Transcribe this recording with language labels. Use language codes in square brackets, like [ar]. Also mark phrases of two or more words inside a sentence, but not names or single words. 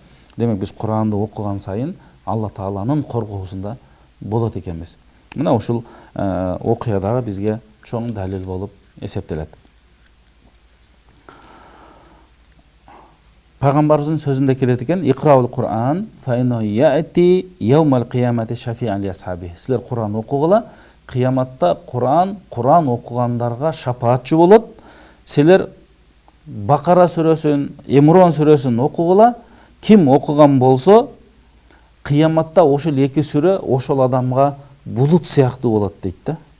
[ky] Демек биз Куранды окуган сайын Алла Тааланын коргоосунда болот экенбиз. Мына ушул окуя дагы бизге чоң далил болуп эсептелет. Пайгамбарыбыздын сөзүндө келет экен: [ar] "اقرؤوا القرآن فإنه يأتي يوم القيامة شفيعا لأصحابه". [ky] Силер Кур'ан окугула, кыяматта Кур'ан окугандарга шафаатчы болот. Силер Бакара сүрөсүн, Имрон сүрөсүн окугула, ким окуган болсо, кыяматта ошол эки сүрө ошол адамга булут сыяктуу болот дейт да.